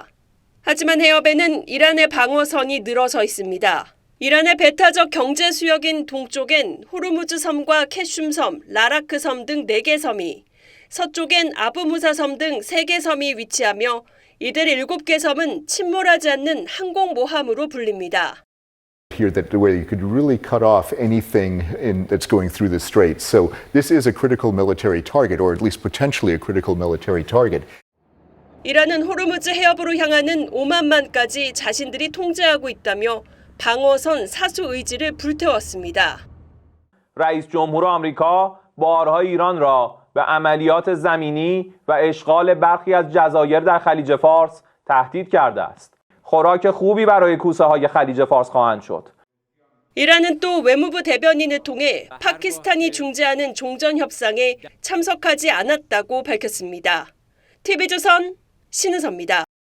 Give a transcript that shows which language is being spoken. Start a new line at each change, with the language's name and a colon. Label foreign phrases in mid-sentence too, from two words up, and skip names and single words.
Korean: 하지만 해협에는 이란의 방어선이 늘어서 있습니다. 이란의 배타적 경제 수역인 동쪽엔 호르무즈 섬과 캐슘 섬, 라라크 섬 등 4개 섬이, 서쪽엔 아부무사 섬 등 3개 섬이 위치하며 이들 7개 섬은 침몰하지 않는 항공모함으로 불립니다.
English: Here that the way you could really cut off anything that's going through the straits. So this is a critical military target, or at least potentially a critical military target.
Korean: 이란은 호르무즈 해협으로 향하는 오만만까지 자신들이 통제하고 있다며 방어선 사수 의지를 불태웠습니다.
Persian: رئیس جمهور آمریکا بارها ایران را به عملیات زمینی و اشغال برخی از جزایر در خلیج فارس تهدید کرده است. خوراک خوبی برای کوسه‌های خلیج فارس خواهند شد.
Korean: 이란은 또 외무부 대변인을 통해 파키스탄이 중재하는 종전 협상에 참석하지 않았다고 밝혔습니다. TV조선 신은서입니다.